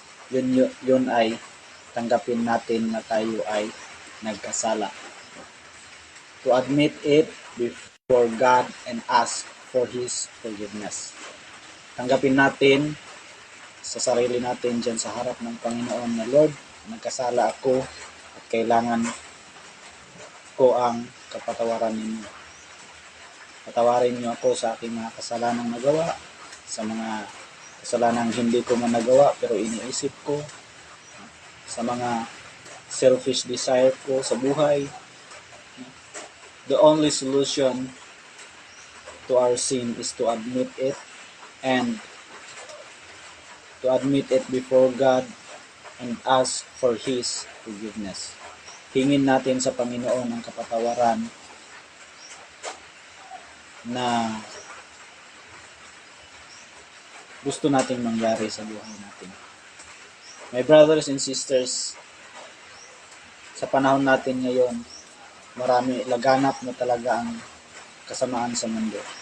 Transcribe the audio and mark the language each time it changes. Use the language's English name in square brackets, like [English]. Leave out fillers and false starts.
[Filipino] Yun ay tanggapin natin na tayo ay nagkasala. [English] To admit it before God and ask for His forgiveness. [Filipino] Tanggapin natin sa sarili natin dyan sa harap ng Panginoon na, Lord, nagkasala ako at kailangan ko ang kapatawaran ninyo. Patawarin niyo ako sa aking mga kasalanang nagawa, sa mga kasalanang hindi ko man nagawa pero iniisip ko, sa mga [English] selfish desire [Filipino] ko sa buhay. [English] The only solution to our sin is to admit it and to admit it before God and ask for His forgiveness. [Filipino] Hingin natin sa Panginoon ang kapatawaran na gusto nating mangyari sa buhay natin. [English] My brothers and sisters, [Filipino] sa panahon natin ngayon, marami laganap na talaga ang kasamaan sa mundo.